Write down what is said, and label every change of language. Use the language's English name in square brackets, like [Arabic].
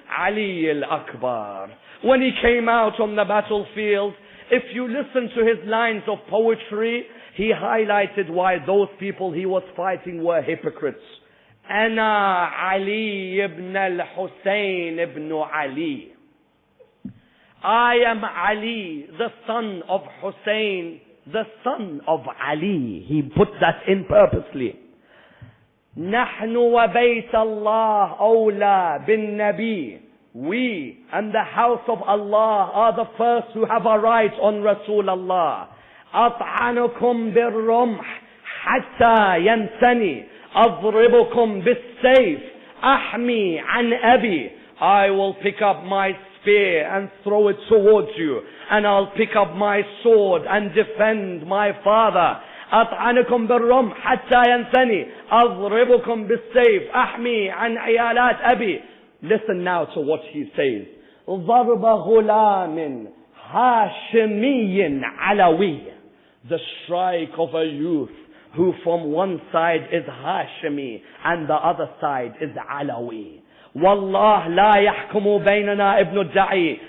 [English] Ali al-Akbar. When he came out on the battlefield, if you listen to his lines of poetry, he highlighted why those people he was fighting were hypocrites. [Arabic] Ana Ali ibn al-Hussein ibn Ali. [English] I am Ali, the son of Hussein, the son of Ali. He put that in purposely. [Arabic] نحن وبيت الله أولى بالنبي. [English] We and the house of Allah are the first who have a right on Rasulullah. [Arabic] أطعنكم بالرمح حتى ينثني أضربكم بالسيف أحمي عن أبي. [English] I will pick up my spear and throw it towards you, and I'll pick up my sword and defend my father. [Arabic] أطعنكم بالرمح حتى ينثني أضربكم بالسيف أحمي عن عيالات أبي. [English] Listen now to what he says. [Arabic] ضرب غلام هاشمي علوي. [English] The strike of a youth who from one side is Hashimi and the other side is Alawi. [Arabic] Wallah la yahkumu baynana ibn al-da'i.